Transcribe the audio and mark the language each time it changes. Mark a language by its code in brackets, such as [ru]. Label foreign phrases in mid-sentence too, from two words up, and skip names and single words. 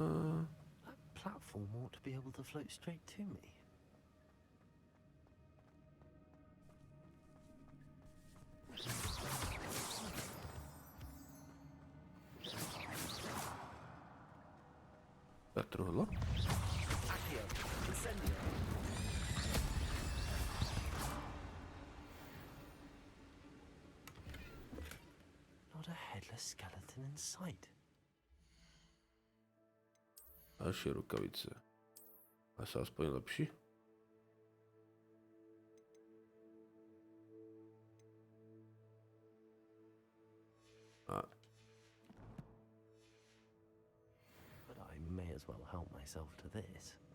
[en] That platform ought to be able to float straight to me. [cs] Zatrhlo? [en] Accio. Incendio. Not a headless skeleton in sight. [cs] Další rukavice. Asi aspoň lepší. A [en] But I may as well help myself to this.